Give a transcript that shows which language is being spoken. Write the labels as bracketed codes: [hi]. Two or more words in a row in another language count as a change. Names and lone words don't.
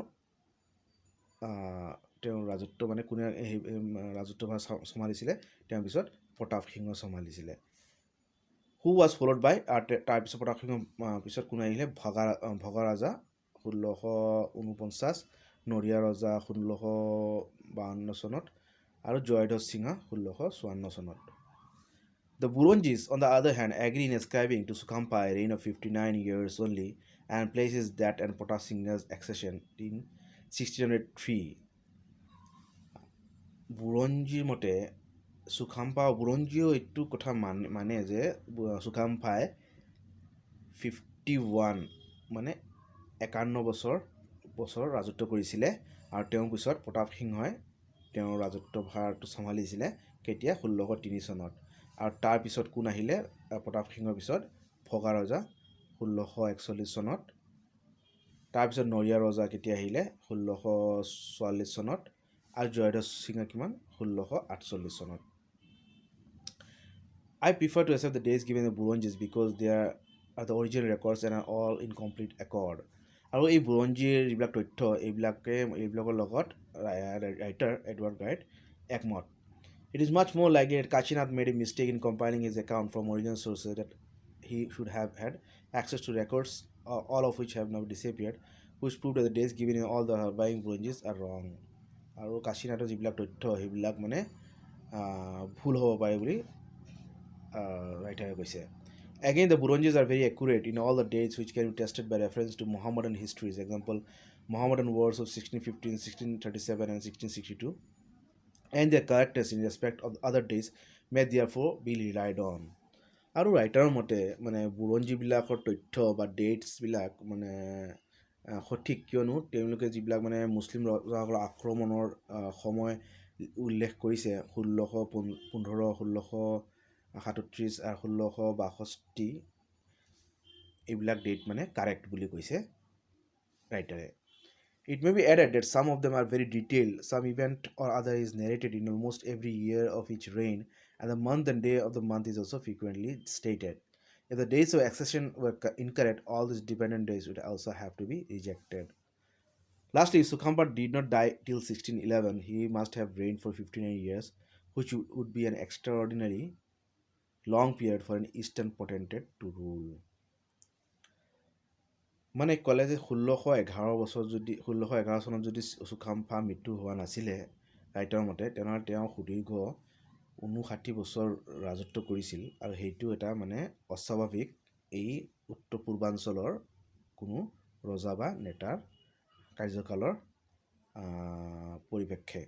[as] তেওঁৰ ৰাজত্ব মানে কোনে ৰাজত্বভাৰ চম্ভালিছিলে, তেওঁৰ পিছত প্ৰতাপ সিংহ চম্ভালিছিলে. [en] who was followed by [as] তাৰপিছত প্ৰতাপ সিংহ পিছত কোনে আহিলে ভগা ৰাজা 1649, নৰিয়া ৰজা 1652 চনত আৰু জয়ধ্বজ সিংহা 1654 চনত. [en] The Burunjis, on the other hand, agree in ascribing to Sukampa a reign of 59 years only and places that and Pratap Singha's accession in 1603. [as] বুৰঞ্জীৰ মতে বুৰঞ্জীও এইটো কথা মানে যে চুকাম্পাই 51 মানে 51 বছৰ ৰাজত্ব কৰিছিলে আৰু তেওঁৰ পিছত প্ৰতাপ সিংহই তেওঁৰ ৰাজত্বভাৰটো চম্ভালিছিলে কেতিয়া 1603 চনত. আৰু তাৰ পিছত কোন আহিলে প্ৰতাপ সিংহৰ পিছত ভগা ৰজা 1641 চনত. তাৰপিছত নৰিয়া ৰজা কেতিয়া আহিলে 1644 চনত আৰু জয়ধ্বজ সিংহা কিমান 1648 চনত. [en] I prefer to accept the dates given in the Burunjis because they are the original records and are all in complete accord. [as] আৰু এই বুৰঞ্জীৰ যিবিলাক তথ্য এইবিলাকৰ লগত ৰাইটাৰ এডৱাৰ্ড গাইট একমত. [en] It is much more likely that Kashinath made a mistake in compiling his account from original sources, that he should have had access to records, all of which have now disappeared, which prove that the dates given in all the surviving Burunjis are wrong. [as] আৰু কাশীনাথৰ যিবিলাক তথ্য সেইবিলাক মানে ভুল হ'ব পাৰে বুলি ৰাইটাৰে কৈছে. [en] Again, the Burunjis are very accurate in all the dates which can be tested by reference to Mohammedan histories, example Mohammedan wars of 1615, 1637 and 1662, and their correctness in respect of other dates may therefore be relied on. [as] আৰু ৰাইটাৰৰ মতে মানে বুৰঞ্জীবিলাকৰ তথ্য বা ডেটছবিলাক মানে সঠিক, কিয়নো তেওঁলোকে যিবিলাক মানে মুছলিম ৰজাসকলৰ আক্ৰমণৰ সময় উল্লেখ কৰিছে 1615, 1637 আৰু 1662 এইবিলাক ডেট মানে কাৰেক্ট বুলি কৈছে ৰাইটাৰে. [en] It may be added that some of them are very detailed. Some event or other is narrated in almost every year of each reign, and the month and day of the month is also frequently stated. If the dates of accession were incorrect, all these dependent days would also have to be rejected. Lastly, if Sukampa did not die till 1611, he must have reigned for 59 years, which would be an extraordinary long period for an eastern potentate to rule. [as] মানে ক'লে যে 1611 চনত যদি চুকাম্পা মৃত্যু হোৱা নাছিলে ৰাইটাৰৰ মতে, তেনেহ'লে তেওঁ সুদীৰ্ঘ 59 বছৰ ৰাজত্ব কৰিছিল, আৰু সেইটো এটা মানে অস্বাভাৱিক এই উত্তৰ পূৰ্বাঞ্চলৰ কোনো ৰজা বা নেতাৰ কাৰ্যকালৰ পৰিপ্ৰেক্ষে.